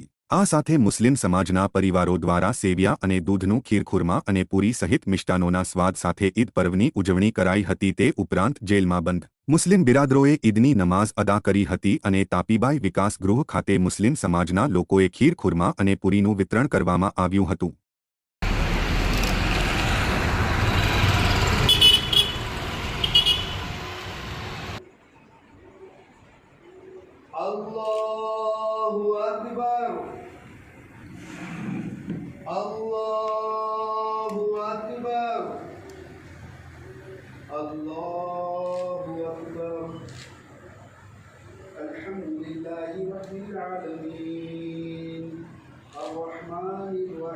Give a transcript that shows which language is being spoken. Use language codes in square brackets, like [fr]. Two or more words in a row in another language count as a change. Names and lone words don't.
[gu] આ સાથે મુસ્લિમ સમાજના પરિવારો દ્વારા સેવિયા અને દૂધનું ખીરખુરમા અને પૂરી સહિત મિષ્ટાનોના સ્વાદ સાથે ઈદ પર્વની ઉજવણી કરાઈ હતી। તે ઉપરાંત જેલમાં બંધ મુસ્લિમ બિરાદરોએ ઈદની નમાઝ અદા કરી હતી અને તાપીબાઈ વિકાસ ગૃહ ખાતે મુસ્લિમ સમાજના લોકોએ ખીરખુરમા અને પૂરીનું વિતરણ કરવામાં આવ્યું હતું। [ar] الله أكبر الله أكبر الله أكبر الحمد لله رب العالمين الرحمن